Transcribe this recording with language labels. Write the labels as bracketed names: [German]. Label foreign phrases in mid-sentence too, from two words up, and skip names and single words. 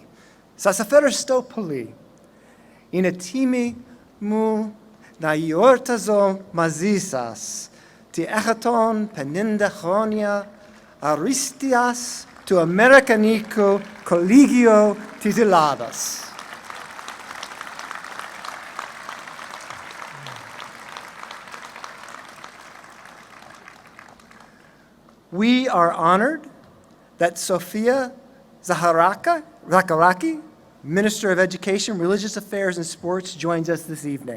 [Greek] Σας ευχαριστώ πολύ. Είναι τιμή μου να γιορτάζω μαζί σας τη 150 χρόνια αριστείας του Αμερικανικού Κολεγίου της Ελλάδας. [English] We are honored that Sofia Zaharaki, Minister of Education, Religious Affairs, and Sports, joins us this evening.